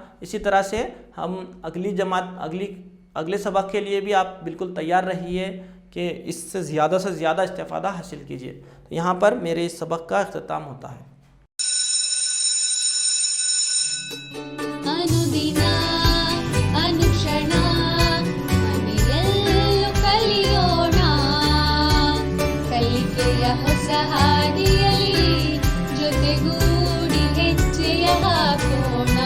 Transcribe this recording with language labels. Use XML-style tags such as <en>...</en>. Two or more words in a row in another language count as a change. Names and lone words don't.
<ur>اسی طرح سے ہم اگلے سبق کے لیے بھی آپ بالکل تیار رہیے کہ اس سے زیادہ سے زیادہ استفادہ حاصل کیجیے. تو یہاں پر میرے اس سبق کا اختتام ہوتا ہے.</ur> <kn>ಅನುದಿನ ಅನುಕ್ಷಣ ಮನೆಯಲ್ಲೂ ಕಲಿಯೋಣ, ಕಲಿಕೆಯ ಹೊಸ ಹಾದಿಯಲ್ಲಿ ಜೊತೆಗೂಡಿ ಹೆಜ್ಜೆಯ ಹಾಕೋಣ.</kn>